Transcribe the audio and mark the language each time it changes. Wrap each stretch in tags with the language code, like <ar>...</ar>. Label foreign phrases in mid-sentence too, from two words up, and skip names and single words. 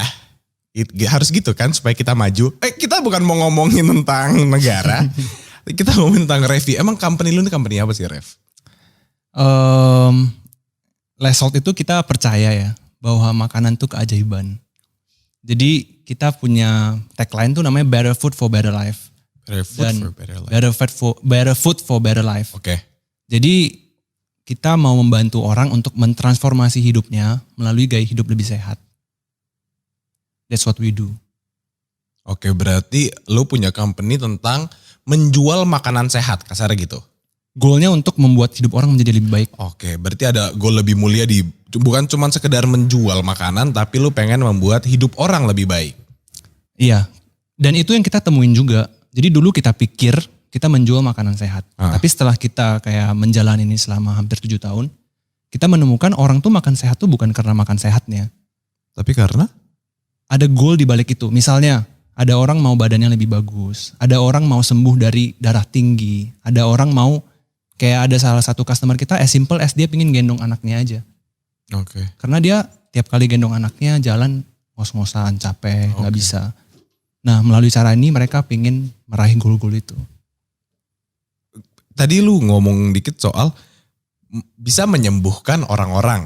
<id>Harus gitu kan supaya kita maju. Kita bukan mau ngomongin tentang negara. Kita ngomongin tentang Revi. Emang company lu ini company apa sih, Rev? Result itu kita percaya ya bahwa makanan itu keajaiban. Jadi kita punya tagline tuh namanya Better Food for Better Life.</id> <en>Better food</en> <id>Dan</id> <en>for better life. better food for better life.</en> <id>Oke. Jadi kita mau membantu orang untuk mentransformasi hidupnya melalui gaya hidup lebih sehat.</id> <en>That's what we do.</en> <id>Oke, berarti lu punya company tentang menjual makanan sehat, kasarnya gitu. Goalnya untuk membuat hidup orang menjadi lebih baik. Oke, berarti ada goal lebih mulia bukan cuma sekedar menjual makanan, tapi lu pengen membuat hidup orang lebih baik. Iya. Dan itu yang kita temuin juga. Jadi dulu kita pikir kita menjual makanan sehat. Tapi setelah kita kayak menjalani ini selama hampir 7 tahun, kita menemukan orang tuh makan sehat tuh bukan karena makan sehatnya. Tapi karena? Ada goal di balik itu. Misalnya ada orang mau badannya lebih bagus. Ada orang mau sembuh dari darah tinggi. Ada orang mau kayak ada salah satu customer kita</id> <en>as simple as</en> <id>dia pingin gendong anaknya aja. Oke. Karena dia tiap kali gendong anaknya jalan ngos-ngosan capek nggak bisa. Nah melalui cara ini mereka pingin meraih goal-goal itu. Tadi lu ngomong dikit soal bisa menyembuhkan orang-orang.</id>